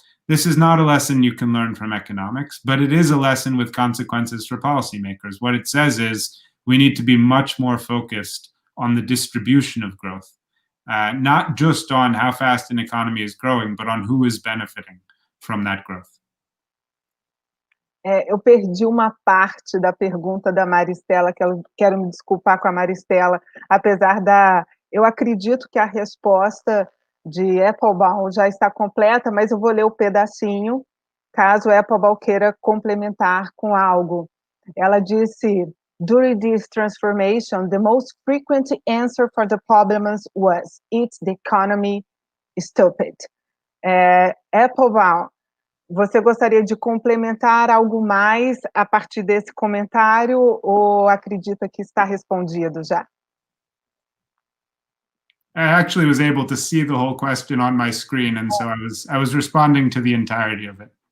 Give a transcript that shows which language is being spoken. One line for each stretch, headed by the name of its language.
English: This is not a lesson you can learn from economics, but it is a lesson with consequences for policymakers. What it says is we need to be much more focused on the distribution of growth, not just on how fast an economy is growing, but on who is benefiting from that growth.
Portuguese: Eu perdi uma parte da pergunta da Maristela, que eu quero me desculpar com a Maristela, apesar eu acredito que a resposta de Appelbaum já está completa, mas eu vou ler o pedacinho, caso Appelbaum queira complementar com algo. Ela disse,
English: during this transformation, the most frequent answer for the problems was, it's the economy, stupid.
Portuguese: Appelbaum, você gostaria de complementar algo mais a partir desse comentário, ou acredita que está respondido já?
English: I actually was able to see the whole question on my screen, and so I was responding to the entirety of it.